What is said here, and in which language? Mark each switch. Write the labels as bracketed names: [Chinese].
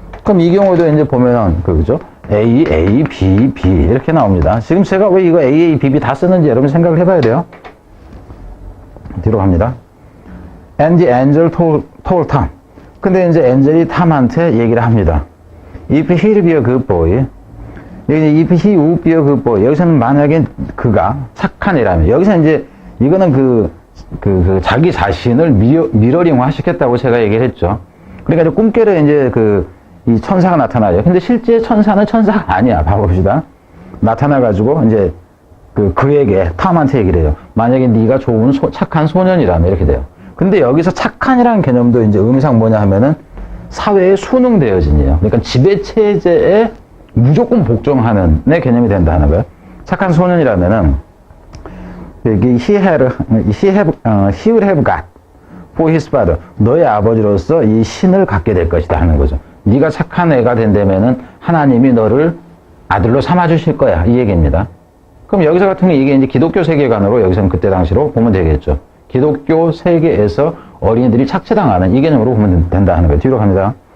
[Korean] 그럼 이 경우도 이제 보면은, 그죠? A, B, B 이렇게 나옵니다. 지금 제가 왜 이거 A, B, B 다 쓰는지 여러분 생각을 해봐야 돼요. 뒤로 갑니다. [English] And the angel told Tom. [Korean] 근데 이제 엔젤이 탐한테 얘기를 합니다. [English] If he'll be a good boy. [Korean] 여기 [English] if he would be a good boy. [Korean] 여기서는 만약에 그가 착한 애라면. 여기서 이제 이거는 자기 자신을 미러링화 시켰다고 제가 얘기를 했죠. 그러니까 이제 꿈결에 이제 이 천사가 나타나요. 근데 실제 천사는 천사가 아니야. 봐봅시다. 나타나가지고 이제 그에게 탐한테 얘기를 해요. 만약에 네가 좋은 착한 소년이라면 이렇게 돼요. 근데 여기서 착한이라는 개념도 이제 의미상 뭐냐 하면은 사회에 순응되어진이에요. 그러니까 지배체제에 무조건 복종하는 내 개념이 된다 하는 거예요. 착한 소년이라면은 여기 [English] he will have got for his father. [Korean] 너의 아버지로서 이 신을 갖게 될 것이다 하는 거죠. 네가 착한 애가 된다면은 하나님이 너를 아들로 삼아 주실 거야. 이 얘기입니다. 그럼 여기서 같은 게 이게 이제 기독교 세계관으로 여기서는 그때 당시로 보면 되겠죠. 기독교 세계에서 어린이들이 착취당하는 이 개념으로 보면 된다 하는 거예요. 뒤로 갑니다.